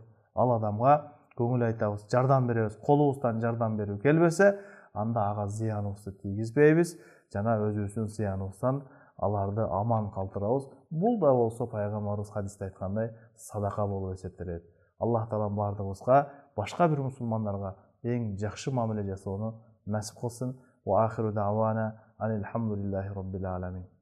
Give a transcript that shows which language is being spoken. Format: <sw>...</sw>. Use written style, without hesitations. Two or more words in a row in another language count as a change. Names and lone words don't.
<ky>Ал адамга көңүл айтабыз, жардам беребиз, колубуздан жардам берүү келбесе, анда ага зыяныбызды тийгизбейбиз жана өзүбүздүн зыяныбыздан аларды аман калтырабыз. Бул да болсо пайгамбарыбыз хадисте айткандай садака болуп эсептелет. Аллах таалам бардыгыбызга башка бир мусулмандарга эң жакшы мамиле жасоону насип кылсын.</ky> <ar>وآخر دعوانا أن الحمد لله رب العالمين.</ar>